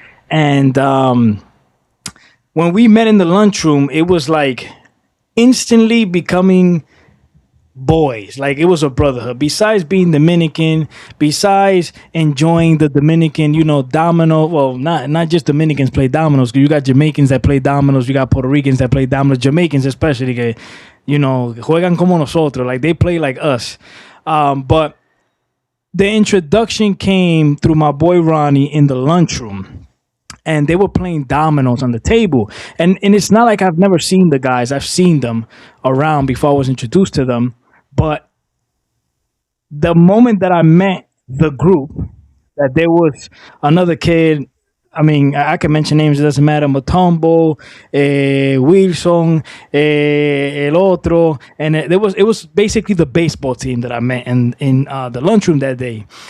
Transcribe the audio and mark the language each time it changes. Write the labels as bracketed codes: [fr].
[en] And when we met in the lunchroom, it was like instantly becoming boys. Like, it was a brotherhood. Besides being Dominican, besides enjoying the Dominican, domino. Well, not just Dominicans play dominoes. You got Jamaicans that play dominoes. You got Puerto Ricans that play dominoes. Jamaicans especially, [es] juegan como nosotros. [en] Like, they play like us. But the introduction came through my boy Ronnie in the lunchroom. And they were playing dominoes on the table. And it's not like I've never seen the guys. I've seen them around before I was introduced to them. But the moment that I met the group, that there was another kid, I can mention names, it doesn't matter, Matumbo, Wilson, El Otro, and it was basically the baseball team that I met in the lunchroom that day.